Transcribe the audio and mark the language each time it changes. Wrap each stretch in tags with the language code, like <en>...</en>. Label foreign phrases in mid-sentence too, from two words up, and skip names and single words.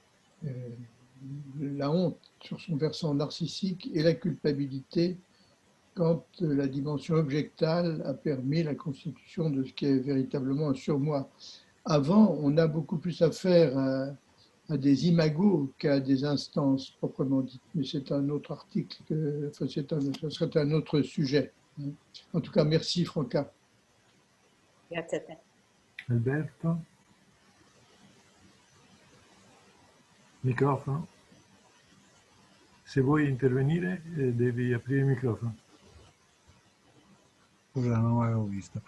<fr>La honte sur son versant narcissique et la culpabilité quand la dimension objectale a permis la constitution de ce qui est véritablement un surmoi. Avant, on a beaucoup plus affaire à des imagos qu'à des instances proprement dites. Mais c'est un autre article, enfin, ce serait un autre sujet. En tout cas, merci Franca.</fr> <it>Grazie a te. Alberto? Microfono? Se vuoi intervenire devi aprire il microfono. Scusa, non l'avevo visto.</it>